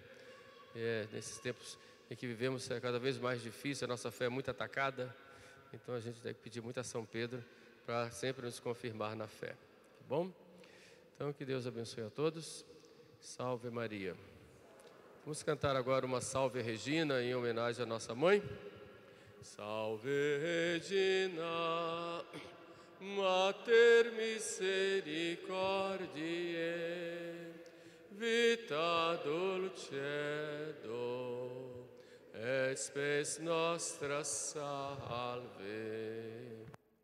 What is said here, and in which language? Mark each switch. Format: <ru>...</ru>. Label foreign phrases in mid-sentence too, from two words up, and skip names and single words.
<pt>Nesses tempos em que vivemos é cada vez mais difícil, a nossa fé é muito atacada, então a gente tem que pedir muito a São Pedro para sempre nos confirmar na fé, tá bom? Então, que Deus abençoe a todos. Salve Maria. Vamos cantar agora uma Salve Regina em homenagem à nossa mãe.</pt> <la>Salve Regina, Mater misericordiae, vita dulcedo, et spes nostra salve.</la>